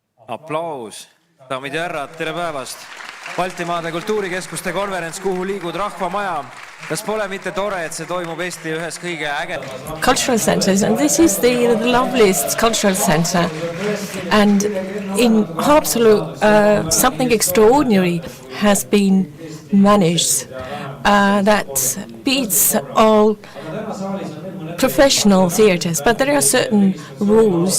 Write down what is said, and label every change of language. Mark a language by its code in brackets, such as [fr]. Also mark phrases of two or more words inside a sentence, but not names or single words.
[et] Aplaus. Daamid ja härrad, tere päevast. Baltimaade Kultuurikeskuste konverents Kuhu, Liigud, Rahvamaja. Kas pole mitte tore, et see toimub Eesti ühes kõige [en] cultural centers, and this is the loveliest cultural center. And in Haapsalu, something extraordinary has been managed that beats all professional theaters, but there are certain rules.